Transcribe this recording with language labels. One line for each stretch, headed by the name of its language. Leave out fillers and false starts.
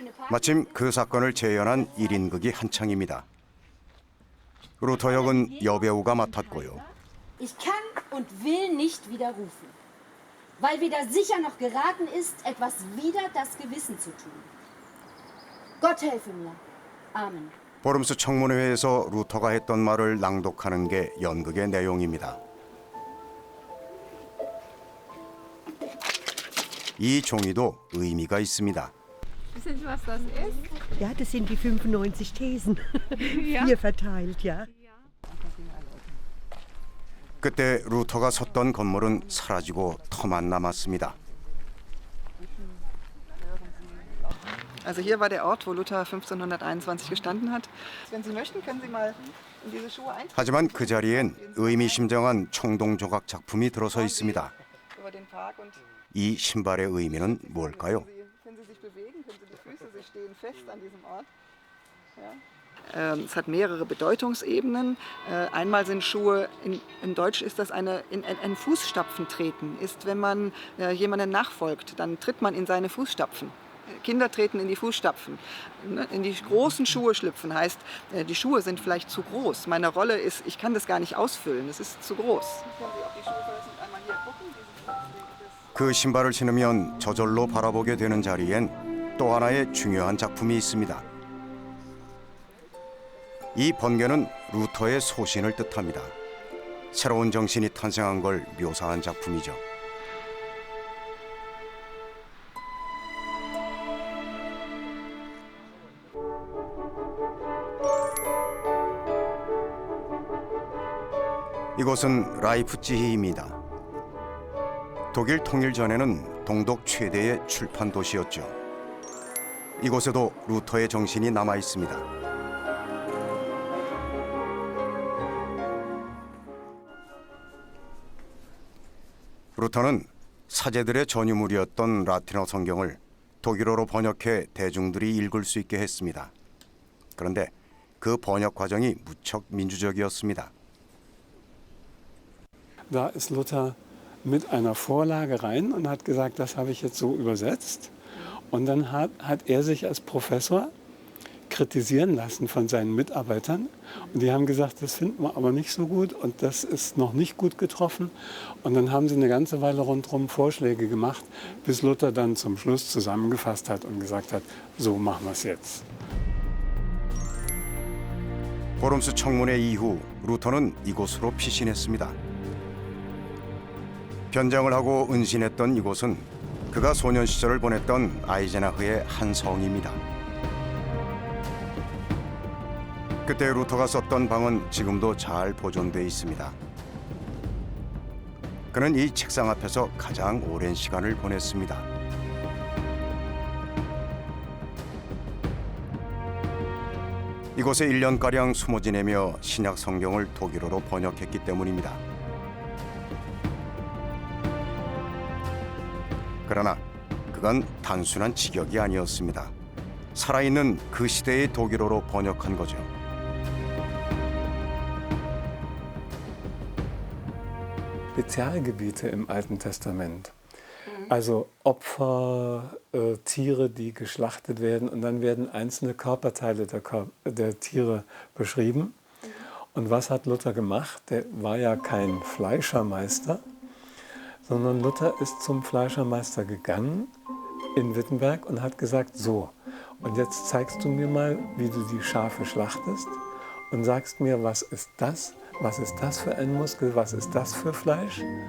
Korean: 마침 그 사건을 재현한 1인극이 한창입니다. 루터 역은 여배우가 맡았고요.
German: Ich kann und will nicht widerrufen, weil weder sicher noch geraten ist, etwas wider das Gewissen zu tun. Gott helfe mir. Amen.
Korean: 보름스 청문회에서 루터가 했던 말을 낭독하는 게 연극의 내용입니다. 이 종이도 의미가 있습니다.
German: Wissen Sie, was das ist? Ja, das sind die 95 Thesen. Hier verteilt, ja.
Korean: 그때 루터가 섰던 건물은 사라지고 터만 남았습니다.
German: Also hier war der Ort, wo Luther 1521 gestanden hat. Wenn Sie möchten, können Sie mal in diese Schuhe eintreten.
Korean: 하지만 그 자리엔 의미심장한 청동 조각 작품이 들어서 있습니다.
German: Über den Park und
Korean: 이 신발의 의미는 뭘까요?
German: können Sie sich bewegen, können Sie die Füße, Sie stehen fest an diesem Ort. Ja. Es hat mehrere Bedeutungsebenen. Einmal sind Schuhe, in Deutsch ist das in Fußstapfen treten. Ist, wenn man jemandem nachfolgt, dann tritt man in seine Fußstapfen. Kinder treten in die Fußstapfen. In die großen Schuhe schlüpfen heißt, die Schuhe sind vielleicht zu groß. Meine Rolle ist, ich kann das gar nicht ausfüllen, es ist zu groß. Können Sie auf die Schuhe einmal hier gucken?
Korean: 그 신발을 신으면 저절로 바라보게 되는 자리엔 또 하나의 중요한 작품이 있습니다. 이 번개는 루터의 소신을 뜻합니다. 새로운 정신이 탄생한 걸 묘사한 작품이죠. 이곳은 라이프치히입니다. 독일 통일 전에는 동독 최대의 출판 도시였죠. 이곳에도 루터의 정신이 남아 있습니다. 루터는 사제들의 전유물이었던 라틴어 성경을 독일어로 번역해 대중들이 읽을 수 있게 했습니다. 그런데 그 번역 과정이 무척 민주적이었습니다.
German: Da ist Luther mit einer Vorlage rein und hat gesagt, das habe ich jetzt so übersetzt. Und dann hat er sich als Professor kritisieren lassen von seinen Mitarbeitern. Und die haben gesagt, das finden wir aber nicht so gut und das ist noch nicht gut getroffen. Und dann haben sie eine ganze Weile rundherum Vorschläge gemacht, bis Luther dann zum Schluss zusammengefasst hat und gesagt hat, so machen wir es jetzt.
Korean: 호름스 청문회 이후 루터는 이곳으로 피신했습니다. 변장을 하고 은신했던 이곳은 그가 소년 시절을 보냈던 아이젠하흐의 한 성입니다. 그때 루터가 썼던 방은 지금도 잘 보존돼 있습니다. 그는 이 책상 앞에서 가장 오랜 시간을 보냈습니다. 이곳에 1년가량 숨어 지내며 신약 성경을 독일어로 번역했기 때문입니다. 그러나 그건 단순한 직역이 아니었습니다. 살아있는 그 시대의 독일어로 번역한 거죠.
German: Spezialgebiete im Alten Testament. Also Opfer, Tiere, die geschlachtet werden und dann werden einzelne Körperteile der Tiere beschrieben. Und was hat Luther gemacht? Der war ja kein Fleischermeister, sondern Luther ist zum Fleischermeister gegangen in Wittenberg und hat gesagt, so, und jetzt zeigst du mir mal, wie du die Schafe schlachtest und sagst mir, was ist das für ein Muskel, was ist das für Fleisch?